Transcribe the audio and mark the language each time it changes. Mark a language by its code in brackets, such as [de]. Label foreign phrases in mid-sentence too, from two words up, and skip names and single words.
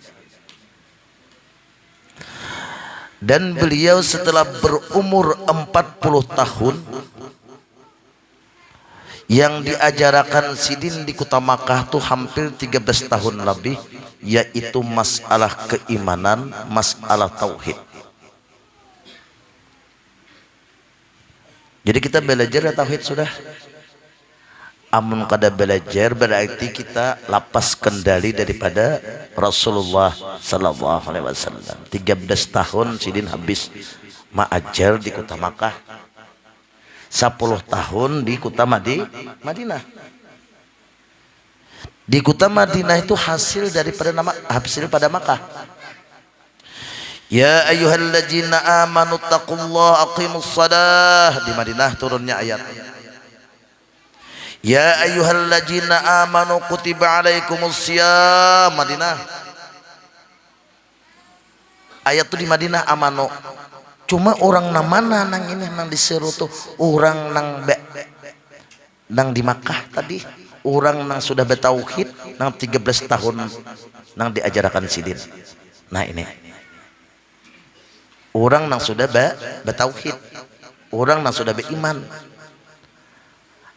[id] Dan beliau setelah berumur 40 tahun yang diajarkan sidin di kota Makkah tuh hampir 13 tahun lebih, yaitu masalah keimanan, masalah tauhid. Jadi kita belajar tauhid sudah. [bjn] Amun kada belajar berarti kita lapas kendali daripada Rasulullah [ar] صلى الله عليه وسلم. [id] 13 tahun sidin habis mengajar di kota Makkah. 10 tahun di kota Madinah. Di kota Madinah itu hasil pada Makkah. [ar] يا أيها الذين آمنوا اتقوا الله أقيموا الصلاة. [id] Di Madinah turunnya ayat. [ar] يا أيها الذين آمنوا كتب عليكم الصيام. [id] Madinah. Ayat itu di Madinah amanu. [bjn] Cuma orang namana nang ini nang diseru tuh orang nang di Makkah tadi. Orang nang sudah bertauhid nang 13 tahun nang diajarkan sidin. [id] Nah ini. Orang yang sudah bertauhid, orang yang sudah beriman.